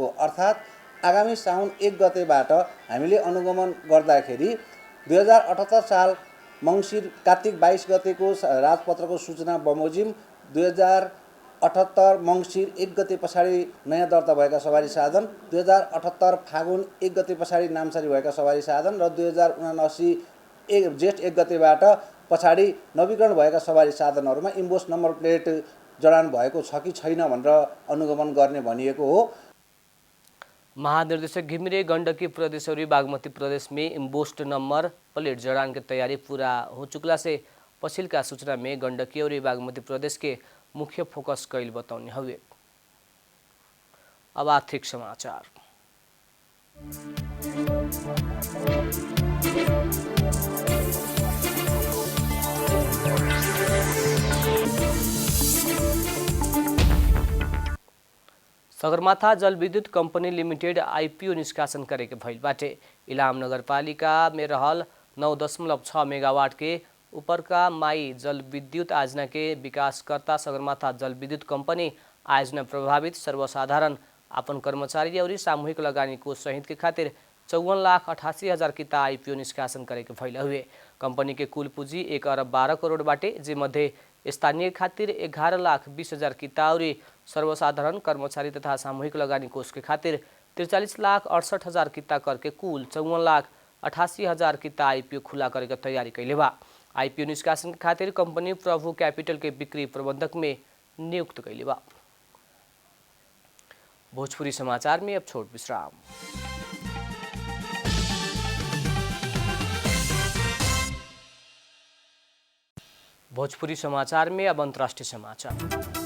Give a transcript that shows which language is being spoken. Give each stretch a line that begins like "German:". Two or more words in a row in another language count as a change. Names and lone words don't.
Nepali: अर्थात् आगामी साउन 1 गतेबाट हामीले अनुगमन गर्दाखेरि 2078 साल मङ्सिर कार्तिक 22 गतेको राजपत्रको सूचना बमोजिम 2078 मङ्सिर 1 गते पछाडि नयाँ दर्ता भएका सवारी साधन, 2078 फागुन 1 गते पछाडि नामसारी भएका सवारी साधन र 2079 जेठ 1 गतेबाट पछाडि नवीकरण भएका सवारी साधनहरूमा इम्बोस्ड नम्बर प्लेट जडान भएको छ कि छैन भनेर अनुगमन गर्ने भनिएको हो।
Bhojpuri: महानिर्देशक घिमिरे गण्डकी प्रदेश और बागमती प्रदेश में इम्बोस्ड नंबर प्लेट जड़ान की तैयारी पूरा हो चुकला से पछिल्का सूचना में गण्डकी और बागमती प्रदेश के मुख्य फोकस कैल बताउने हवे। अब आर्थिक समाचार। सगरमाथा जलविद्युत कंपनी लिमिटेड आईपीओ निष्कासन करे के भइल बाटे। इलाम नगरपालिका में रहल 9.6 मेगावाट के ऊपर का माई जलविद्युत आयोजना के विकासकर्ता सगरमाथा जलविद्युत कंपनी आयोजना प्रभावित सर्वसाधारण अपन कर्मचारी और सामूहिक लगानी को सहित के खातिर 54,88,000 किता आईपीओ निष्कासन करे के भइल हुए। कंपनी के कुल पूंजी 1 अरब 12 करोड़ बाटे, जे मध्ये स्थानीय खातिर 11,20,000 किता और सर्वसाधारण कर्मचारी तथा सामूहिक लगानी कोष के खातिर 43,68,000 किता करके कुल 54,88,000 किता आईपीओ खुला करे के तैयारी कैले बा। आईपीओ निष्कासन के खातिर कंपनी प्रभु कैपिटल के बिक्री प्रबंधक में नियुक्त कैले बा। भोजपुरी समाचार में अब छोट विश्राम। भोजपुरी समाचार में अब अंतर्राष्ट्रीय समाचार।